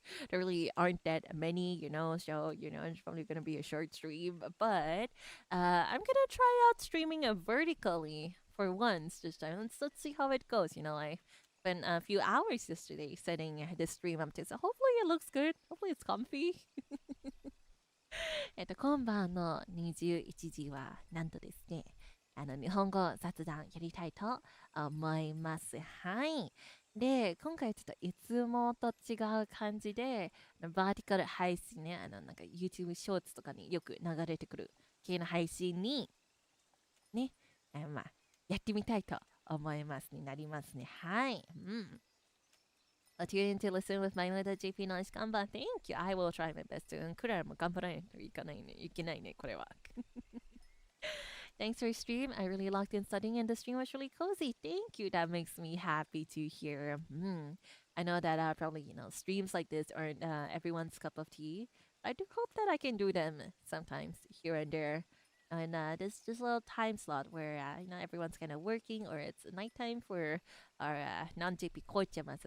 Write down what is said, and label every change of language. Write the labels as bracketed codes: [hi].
[en] There really aren't that many, so it's probably gonna be a short stream. But I'm gonna try out streaming vertically for once this time. Let's see how it goes. I spent a few hours yesterday setting this stream up to, so hopefully it looks good. Hopefully it's comfy. [ja] 今晩の21時はなんとですね、日本語雑談やりたいと思います。はい。で、今回ちょっといつもと違う感じで、バーティカル配信ね、なんか YouTube ショーツとかによく流れてくる系の配信に、ね、やってみたいと思いますになりますね。はい。 [en] Tune in to listen with my little JP noise kanban. Thank you. I will try my best to. [ja] クララも頑張らないといけないね、これは。 [en] Thanks for stream. I really locked in studying and the stream was really cozy. Thank you. That makes me happy to hear. I know that probably, streams like this aren't everyone's cup of tea. I do hope that I can do them sometimes here and there. And this little time slot where, everyone's kind of working or it's nighttime for our non-JP koichamas.